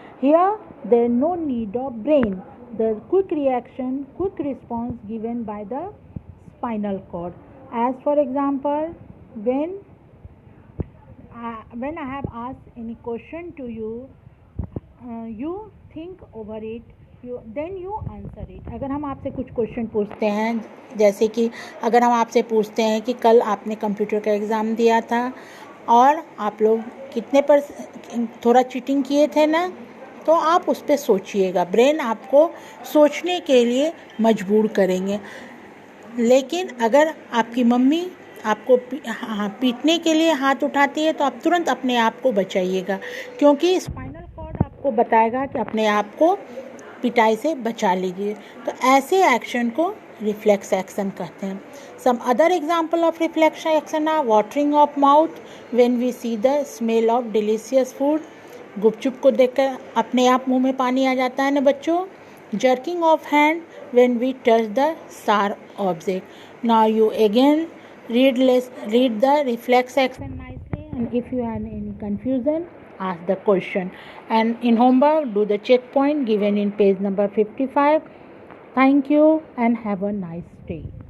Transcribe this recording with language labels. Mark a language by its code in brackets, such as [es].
[en] Here there is no need of brain. The quick reaction, quick response given by the spinal cord. As for example, when I have asked any question to you, you think over it, then you answer it. [hi] अगर हम आपसे कुछ question पूछते हैं, जैसे कि अगर हम आपसे पूछते हैं कि कल आपने कंप्यूटर का एग्ज़ाम दिया था और आप लोग कितने पर थोड़ा चीटिंग किए थे ना, तो आप उस पर सोचिएगा. ब्रेन आपको सोचने के लिए मजबूर करेंगे. लेकिन अगर आपकी मम्मी आपको पीटने के लिए हाथ उठाती है तो आप तुरंत अपने आप को बचाइएगा, क्योंकि स्पाइनल कॉर्ड आपको बताएगा कि अपने आप को पिटाई से बचा लीजिए. तो ऐसे एक्शन को रिफ्लेक्स एक्शन कहते हैं. [en] Some other example of reflex action are watering of mouth when we see the smell of delicious food. [hi] गुपचुप को देखकर अपने आप मुंह में पानी आ जाता है ना बच्चों. [en] Jerking of hand when we touch the sharp object. Now you again read the reflex action nicely, and if you have any confusion, ask the question. And in homework, do the checkpoint given in page number 55. Thank you and have a nice day.